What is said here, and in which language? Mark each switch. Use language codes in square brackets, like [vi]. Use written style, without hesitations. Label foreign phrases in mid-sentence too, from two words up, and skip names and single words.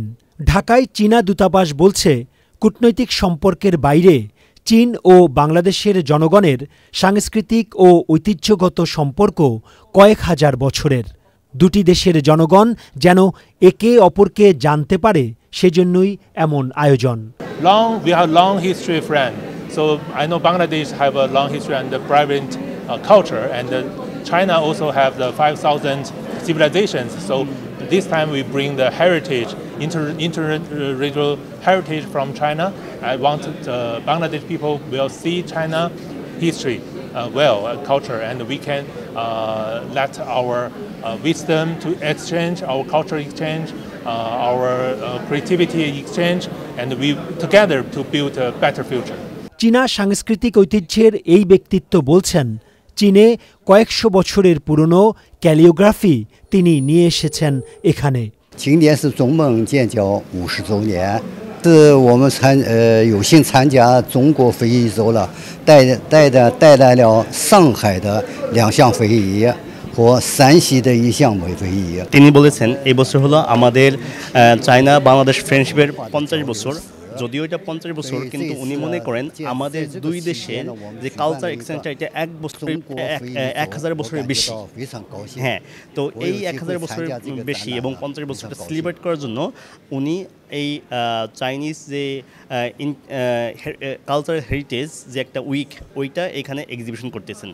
[bn] ঢাকায় চীনা দূতাবাস বলছে, কূটনৈতিক সম্পর্কের বাইরে চীন ও বাংলাদেশের জনগণের সাংস্কৃতিক ও ঐতিহ্যগত সম্পর্ক কয়েক হাজার বছরের। দুটি দেশের জনগণ যেন একে অপরকে জানতে পারে, সেজন্যই এমন আয়োজন। [en] We have long history friend. So I know Bangladesh have a long history and a vibrant culture, and China also have the 5,000 civilizations. So this time we bring the heritage, interregional heritage from China. I want Bangladesh people will see China history culture, and we can let our wisdom to exchange, our culture exchange, our creativity exchange, and we together to build a better future. [bn] চীনা সাংস্কৃতিক ঐতিহ্যের এই ব্যক্তিত্ব বলছেন, চীনে কয়েকশো বছরের পুরনো ক্যালিওগ্রাফি তিনি নিয়ে এসেছেন এখানে। [zh] 今年是中蒙建交50周年，是我们有幸参加中国非遗周了，带来了上海的2项非遗和山西的1项非遗。 [bn] তিনি বলেছেন এই বছর হলো আমাদের চায়না বাংলাদেশ ফ্রেন্ডশিপের 50 বছর। যদিও এটা 50 বছর, কিন্তু উনি মনে করেন আমাদের দুই দেশের যে [en] culture exchange [bn] এটা 1000 বছরের বেশি। হ্যাঁ, তো এই 1000 বছরের বেশি এবং 50 বছরটা সেলিব্রেট করার জন্য উনি এই চাইনিজ যে [en] cultural heritage [bn] যে একটা উইক, ওইটা এখানে এক্সিবিশন করতেছেন।